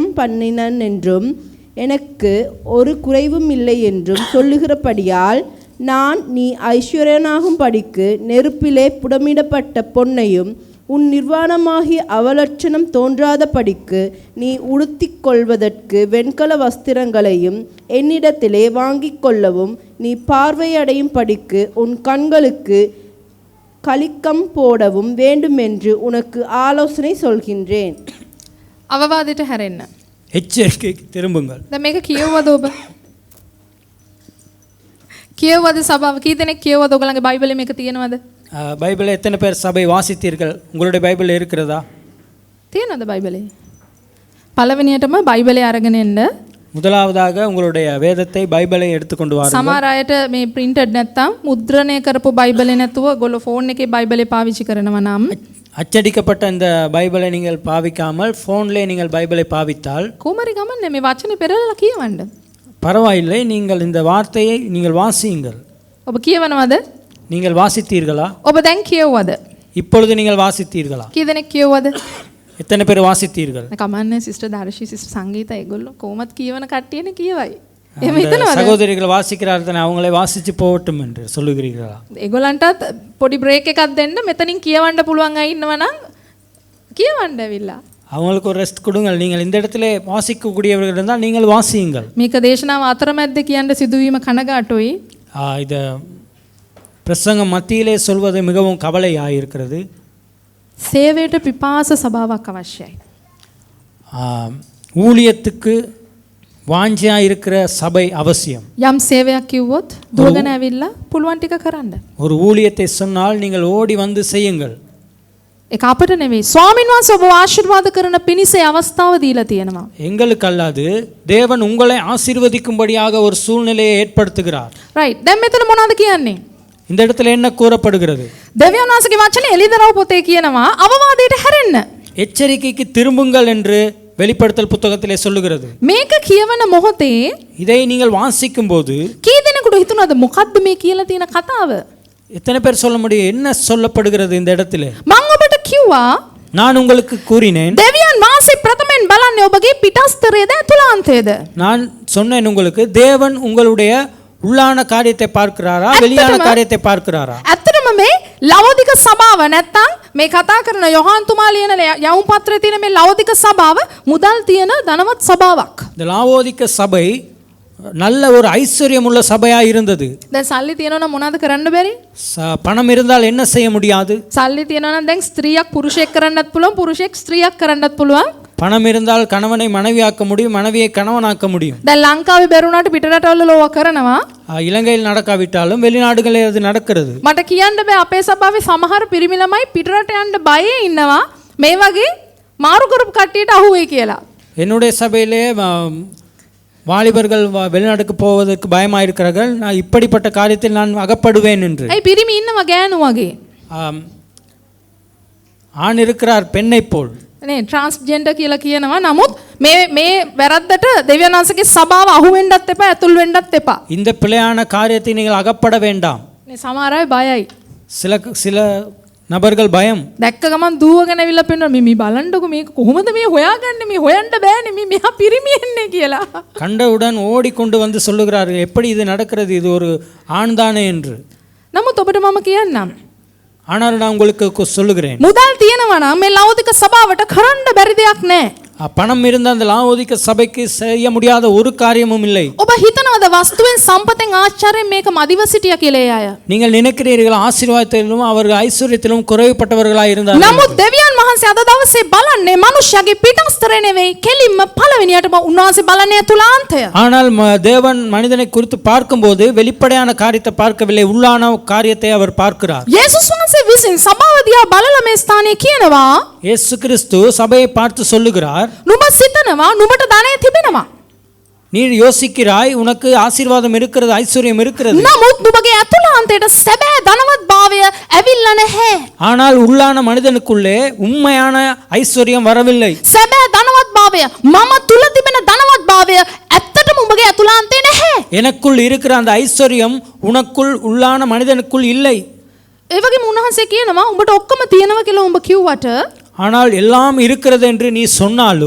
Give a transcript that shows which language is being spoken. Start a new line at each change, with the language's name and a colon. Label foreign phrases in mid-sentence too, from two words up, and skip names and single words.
Tamil: பண்ணினன் என்றும் எனக்கு ஒரு குறைவும் இல்லை என்றும் சொல்லுகிறபடியால் நான் நீ ஐஸ்வர்யனாகும் படிக்கு நெருப்பிலே புடமிடப்பட்ட பொன்னையும் உன் நிர்வாணமாகிய அவலட்சணம் தோன்றாத படிக்கு நீ உடுத்திக் கொள்வதற்கு வெண்கல வஸ்திரங்களையும் என்னிடத்திலே வாங்கிக் கொள்ளவும் நீ பார்வையடையும் படிக்கு உன் கண்களுக்கு கலிக்கம் போடவும் வேண்டுமென்று உனக்கு ஆலோசனை சொல்கின்றேன்.
Sinhala: අවවාදයට හැරෙන්න.
Tamil: எச்சரிக்கைக்கு திரும்புங்கள்.
Sinhala: දැන් මේක කියවවද ඔබ? කියවවද සභාව? කී දෙනෙක් කියවවද ඔයගලගේ බයිබලේ මේක තියෙනවද?
Tamil: பைபிளை எத்தனை பேர் சபை வாசித்தீர்கள்? உங்களுடைய பைபிள் இருக்கிறதா?
Sinhala: තියෙනවද බයිබලේ? පළවෙනියටම බයිබලේ අරගෙන එන්න.
Tamil: முதலாவதாக உங்களுடைய வேதத்தை பைபிளை எடுத்துக்கொண்டு வாருங்கள்.
Sinhala: සමහර අයට මේ printed නැත්තම් මුද්‍රණය කරපු බයිබලේ නැතුව ඔයගොල්ලෝ ෆෝන් එකේ බයිබලේ පාවිච්චි කරනවා නම්
Tamil: அச்சடிக்கப்பட்ட இந்த பைபிளை நீங்கள் பாவிக்காமல் ஃபோன்லேயே நீங்கள் பைபிளை பாவித்தால்
Sinhala: කොහොමරි ගමන්නේ මේ වචනේ පෙරලලා කියවන්න.
Tamil: பரவாயில்லை, நீங்கள் இந்த வார்த்தையை நீங்கள் வாசியுங்கள்.
Sinhala: ඔබ කියවනවද?
Tamil: நீங்கள் வாசித்தீர்களா?
Sinhala: ඔබ දැන් කියවවද?
Tamil: இப்பொழுது நீங்கள் வாசித்தீர்களா?
Sinhala: කී දෙනෙක් කියවවද?
Tamil: எத்தனை பேர் வாசித்தீர்கள்?
Sinhala: කමන්නේ සිස්ටර් දර්ශී සිස්ටර් සංගීත ඒගොල්ලෝ කොහොමත් කියවන කට්ටියනේ කියවයි. එහෙම
Tamil: அந்த
Sinhala: හිතනවද?
Tamil: சகோதரிகள் வாசிக்கிறார்கள், அவங்களே வாசிச்சு போகட்டும் என்று சொல்லுகிறீர்களா?
Sinhala: ඒගොල්ලන්ටත් පොඩි බ්‍රේක් එකක් දෙන්න, මෙතනින් කියවන්න පුළුවන් අය ඉන්නවා නම් කියවන්න ඇවිල්ලා.
Tamil: அவங்களுக்கு ஒரு ரெஸ்ட் கொடுங்கள். நீங்கள் இந்த இடத்துல வாசிக்கக்கூடியவர்கள் இருந்தால் நீங்கள் வாசியுங்கள்.
Sinhala: මේක දේශනාව අතරමැද්ද කියන්න සිදුවීම කනගාටුයි.
Tamil: இது பிரசங்கம் மத்தியிலே சொல்வது மிகவும் கவலையாயிருக்கிறது.
Sinhala: සේවයට පිපාස සභාවක් අවශ්‍යයි.
Tamil: ஊழியத்துக்கு வாஞ்சியாக இருக்கிற சபை அவசியம்.
Sinhala: යම් සේවයක් කිව්වොත් දුවගෙන ඇවිල්ලා පුළුවන් ටික කරන්න. ஒரு ஊழியத்தை சொன்னால் நீங்கள் ஓடி வந்து செய்யுங்கள். ඒක අපිට නෙවෙයි. ස්වාමීන් වහන්සේ ඔබ ආශිර්වාද කරන පිණිසේ අවස්ථාව දීලා තියෙනවා.
Tamil: எங்களுக்கு அல்லாது தேவன் உங்களை ஆசீர்வதிக்கும்படியாக ஒரு சூழ்நிலையை ஏற்படுத்துகிறார்.
Sinhala: රයිට්. දැන් මෙතන මොනවද කියන්නේ?
Tamil: இந்த இடத்துல என்ன கூறப்படுகிறது?
Sinhala: දෙවියන් වහන්සේගේ වචනේ එළිදරව් පොතේ කියනවා අවවාදයට හැරෙන්න.
Tamil: எச்சரிக்கைக்கு திரும்புங்கள் என்று வெளிப்படுத்தல் புத்தகத்திலே சொல்லுகிறது.
Sinhala: මේක කියවන මොහොතේ
Tamil: இதை நீங்கள் வாசிக்கும் போது
Sinhala: කී දෙනෙකුට හිතුණාද මොකද්ද මේ කියලා තියෙන කතාව?
Tamil: எத்தனை பேர் சொல்ல முடியும் என்ன சொல்லப்படுகிறது இந்த இடத்துல?
Sinhala: මම ඔබට කිව්වා
Tamil: நான் உங்களுக்கு கூறினேன்,
Sinhala: දෙවියන් වහන්සේ ප්‍රථමයෙන් බලන්නේ ඔබගේ පිටස්තරයේද ඇතුළාන්තයේද?
Tamil: நான் சொன்னேன் உங்களுக்கு, தேவன் உங்களுடைய உள்ளான காரியத்தை பார்க்கிறாரா வெளியான காரியத்தை பார்க்கிறாரா?
Sinhala: ඇත්තටම මේ ලවෝදික සභාව නැත්තම් මේ කතා කරන යොහාන් තුමා ලියන යවුම් පත්‍රයේ තියෙන මේ ලවෝදික සභාව මුදල් තියෙන ධනවත් සභාවක්.
Tamil: இந்த லாவோதிக்க சபை நல்ல ஒரு ஐஸ்வர்யம் உள்ள சபையா இருந்தது.
Sinhala: දැන් සල්ලි තියෙනවා නම් මොනවද කරන්න බැරි?
Tamil: பணம் இருந்தால் என்ன செய்ய முடியாது?
Sinhala: සල්ලි තියෙනවා නම් දැන් ස්ත්‍රියක් පුරුෂයෙක් කරන්නත් පුළුවන්, පුරුෂයෙක් ස්ත්‍රියක් කරන්නත් පුළුවන්.
Tamil: பணம் இருந்தால் கணவனை மனைவியாக்க முடியும், மனைவியை கணவனாக்க முடியும்.
Sinhala: දැන් ලංකාවේ බැරුණාට පිටරටවල ලෝව කරනවා.
Tamil: இலங்கையில் நடக்காவிட்டாலும் வெளிநாடுகளில் அது நடக்கிறது.
Sinhala: මට කියන්න බෑ අපේ සභාවේ සමහර පිරිමි ළමයි පිටරට යන්න බයේ ඉන්නවා මේ වගේ මාරු කරපු කට්ටියට අහුවේ කියලා.
Tamil: என்னுடைய சபையிலே வாலிபர்கள் வெளிநாட்டுக்கு போவதற்கு பயமாக இருக்கிறார்கள், நான் இப்படிப்பட்ட காரியத்தில் நான் அகப்படுவேன் என்று.
Sinhala: ඇයි පිරිමි ඉන්නවා ගෑනු වගේ?
Tamil: ஆண் இருக்கிறார் பெண்ணை போல்.
Sinhala: නේ ට්‍රාන්ස්ජෙන්ඩර් කියලා කියනවා. නමුත් මේ වැරද්දට දෙවියන් වහන්සේගේ සභාව අහු වෙන්නත් එපා, ඇතුල් වෙන්නත් එපා.
Tamil: இந்த பிழையான காரியத்தை நீங்கள் அகப்பட வேண்டாம்.
Sinhala: නේ සමහර අය බයයි.
Tamil: சில நபர்கள் பயம்.
Sinhala: දැක්ක ගමන් දුවගෙන ඇවිල්ලා පෙන්නනවා මේ බලන්නකො මේක කොහොමද මේ හොයාගන්නේ, මේ හොයන්න බෑනේ මේ මෙහා පිරිමියෙන්නේ කියලා.
Tamil: கண்டவுடன் ஓடிக்கொண்டு வந்து சொல்லுகிறார்கள், எப்படி இது நடக்கிறது, இது ஒரு ஆண் தானே என்று.
Sinhala: නමුත් ඔබට මම කියන්නම්,
Tamil: ஆனால் நான் உங்களுக்கு சொல்லுகிறேன்,
Sinhala: මුදල් තියෙනවා නම් මේ ලෞකික සභාවට කරන්න බැරි දෙයක් නැහැ.
Tamil: பணம் இருந்த அந்த லாவோதிக்க சபைக்கு செய்ய முடியாத ஒரு காரியமும் இல்லை.
Sinhala: ඔබ හිතනවද වස්තුවෙන් සම්පතෙන් ආශ්චර්යයෙන් මේක මදිව සිටියා කියලා ඒ අය?
Tamil: நீங்கள் நினைக்கிறீர்கள் ஆசீர்வாதத்திலும் அவர்கள் ஐஸ்வர்யத்திலும் குறைவுபட்டவர்களாக இருந்தார்கள்.
Sinhala: නමුත් දෙවියන් වහන්සේ අද දවසේ බලන්නේ මනුෂ්‍යගේ පිටස්තරේ නෙවෙයි, කෙලින්ම පළවෙනියටම උන්වහන්සේ බලන්නේ තුලාන්තය.
Tamil: ஆனால் தேவன் மனிதனை குறித்து பார்க்கும்போது வெளிப்படையான காரியத்தை பார்க்கவில்லை, உள்ளான காரியத்தை அவர் பார்க்கிறார்.
Sinhala: යේසුස් වහන්සේ විසින් සභාව දිහා බලලා මේ ස්ථානයේ කියනවා,
Tamil: இயேசு கிறிஸ்து சபையை பார்த்து சொல்லுகிறார்,
Sinhala: නුඹ සිතනවා නුඹට ධනෙ තිබෙනවා.
Tamil: நீ யோசிக்கிறாய் உனக்கு ஆசீர்வாதம் இருக்கிறது, ஐஸ்வர்யம் இருக்கிறது.
Sinhala: නමුත් නුඹගේ ඇතුළාන්තයට සැබෑ ධනවත් භාවය ඇවිල්ලා නැහැ.
Tamil: ஆனால் உள்ளான மனிதனுக்குள்ளே உண்மையான ஐஸ்வர்யம் வரவில்லை.
Sinhala: සැබෑ ධනවත් භාවය, මම තුල තිබෙන ධනවත් භාවය ඇත්තටම උඹගේ ඇතුළාන්තේ නැහැ.
Tamil: எனக்குள் இருக்கிற அந்த ஐஸ்வர்யம் உனக்குள் உள்ளான மனிதனுக்குள் இல்லை.
Sinhala: ඒ වගේම උන්වහන්සේ කියනවා උඹට ඔක්කොම තියෙනවා කියලා උඹ කිව්වට
Tamil: ஆனால் எல்லாம் இருக்கிறது என்று நீ சொன்னாலும்